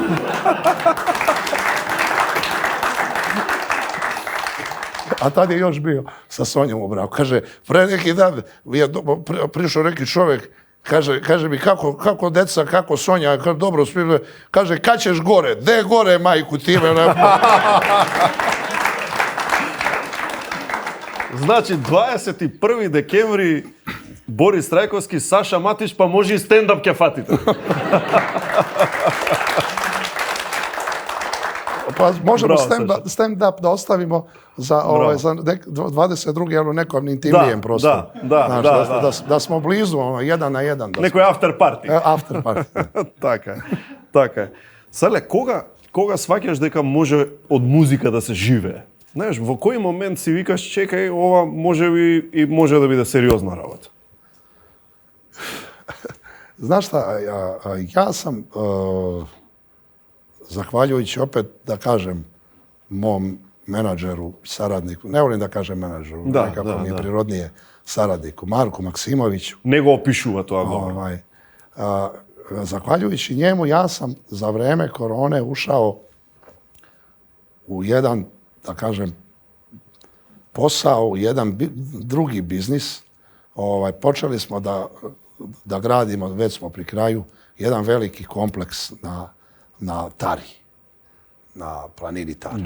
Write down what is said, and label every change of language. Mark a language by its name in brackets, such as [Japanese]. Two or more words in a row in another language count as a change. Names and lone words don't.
[Serbian] A tad je još bio sa Sonjom u braku. Kaže, pre neki dan je prišao neki čovjek, kaže mi, kako deca, kako Sonja, kako dobro spivaju. Kaže, kad ćeš gore? De gore, majku, time ne... [Macedonian] Значи 21 декември Борис Трајковски, Саша Матич, па може и стендап ќе фатите. [Serbian] Pa možemo Bravo, stand-up da ostavimo za 22. ali u nekom intimnijem prostoru. Da smo blizu, jedan na jedan. [Macedonian] Некој [English] after party. After party. [Macedonian] Така е. Сале, кога сваќаш дека може од музика да се живее? Знаеш, во кој момент си викаш, чекај, ова може да биде сериозна работа? [Serbian] Znaš šta, ja sam, zahvaljujući opet, da kažem, mom menadžeru, saradniku, ne volim da kažem menadžeru, nekako mi je prirodnije saradniku, Marku Maksimoviću. [Macedonian] Него опишува тоа добро. [Serbian] Zahvaljujući njemu, ja sam za vreme korone ušao u jedan, da kažem, posao, u jedan drugi biznis. Počeli smo da gradimo, već smo pri kraju, jedan veliki kompleks na Tari, na planini Tari.